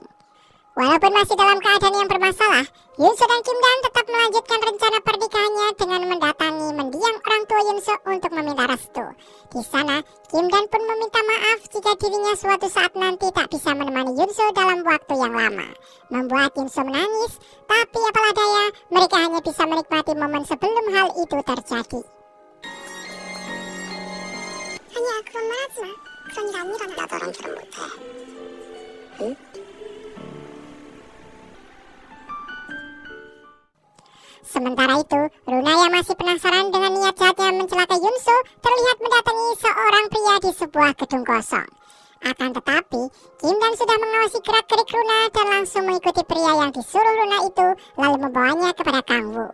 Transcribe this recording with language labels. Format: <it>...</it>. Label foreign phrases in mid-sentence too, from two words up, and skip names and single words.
<id>Walaupun masih dalam keadaan yang bermasalah, Yunso dan Kim Dan tetap melanjutkan rencana pernikahannya dengan mendatangi mendiang orang tua Yunso untuk meminta restu. Di sana, Kim Dan pun meminta maaf jika dirinya suatu saat nanti tak bisa menemani Yunso dalam waktu yang lama. Membuat Yunso menangis, tapi apalah daya, mereka hanya bisa menikmati momen sebelum hal itu terjadi.</id> <ko>아니야, 그런 말 하지 마. 그런 일 안 일어나. 나 너랑 결혼 못해. 응?</ko> <id>Sementara itu, Runa yang masih penasaran dengan niat jahatnya mencelakai Yunso terlihat mendatangi seorang pria di sebuah gedung kosong. Akan tetapi, Kim Dan sudah mengawasi gerak-gerik Runa dan langsung mengikuti pria yang disuruh Runa itu lalu membawanya kepada Kang Woo.</id>